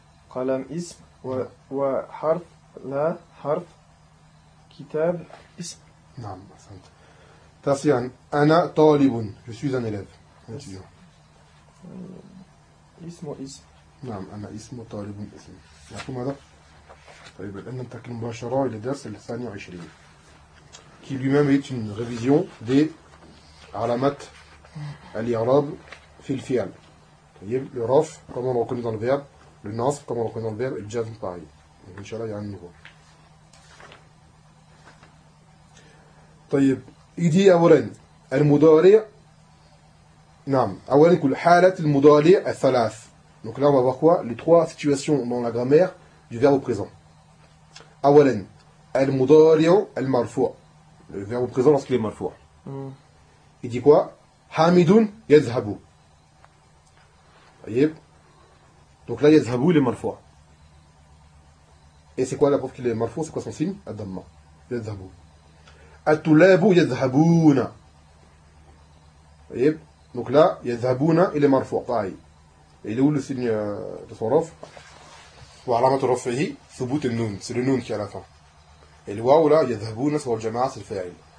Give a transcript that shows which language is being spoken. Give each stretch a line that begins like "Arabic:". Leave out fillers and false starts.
Arabic: قلم اسم وحرف لا حرف كتاب اسم. نعم أحسنت. تاسعا أنا طالب.
French: Je suis un élève.
Arabic: اسم اسم. نعم أنا اسم طالب اسم. يعطوا ماذا؟ طيب الآن ننتقل مباشرة إلى الدرس الثاني عشرين.
French: Qui lui-même est une révision des
Arabic: علامات الإعراب في الفعل.
French: طيب le رف comment on reconnaît dans le verbe, le نصب comment on reconnaît dans le verbe, et le جزم pareil.
Arabic: إن شاء الله يعني نقول. طيب إيدي أولا المضارع. نعم أولا كل حالة المضارع الثلاث.
French: Donc là on va voir quoi, les trois situations dans la grammaire du verbe présent.
Arabic: أولا المضارع المرفوع.
French: Le verbe présent lorsqu'il est marfou. Il dit quoi?
Arabic: Hamidun yadhhabu.
French: Voyez? Donc là yadhhabu il est marfou. Et c'est quoi la preuve qu'il est marfou? C'est quoi son signe? Adamma. Yadhhabu.
Arabic: At-tulabu yadhhabuna.
French: Voyez? Donc là yadhhabuna il est marfou. Pareil. Et il est où le signe de son raf?
Arabic: Wa alamat rafihi thubut an-nun.
French: C'est le nun qui est à la fin.
Arabic: الواو لا يذهبون سوى الجماعة الفاعل.